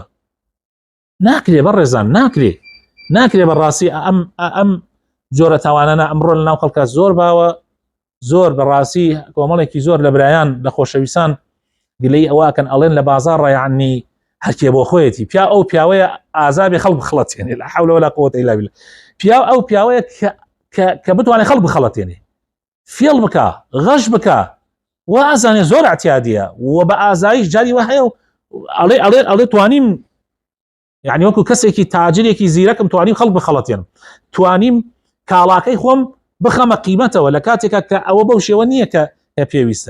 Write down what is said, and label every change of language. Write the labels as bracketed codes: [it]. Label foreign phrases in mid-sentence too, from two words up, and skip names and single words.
[ckb] ناکرێ بەڕێزان ناکرێ بەڕاستی ئەم جۆرە تاوانانە ئەمڕۆ لەناو خەڵکە زۆر باوە، زۆر بەڕاستی کۆمەڵێکی زۆر لە برایان لە خۆشەویستان گلەی ئەوەکەن ئەڵێن لە بازاڕ یعنی هەرکێ بۆ خۆیەتی پیا ئەو پیاوەیە ئازابی خەڵک بخەڵەتێنێ [ar] لا حول ولا قوة إلا بالله. [ckb] پیا ئەو پیاوەیە کە بتوانێت خەڵک بخەڵەتێنێ، فێڵ بکە، غەش بکە، وا ئازانێ زۆر اعتیادیە و بە ئازایش جاری وە هەیە و ئەڵێ توانیم یعنی وەکو کەسێکی تاجرێکی زیرەکم توانیم خەڵک بخەڵەتێنم، توانیم کاڵاکەی خۆم بخەمە قیمەتەوە لە کاتێکە کە ئەوە بەو شێوە نییە کە پێویستە.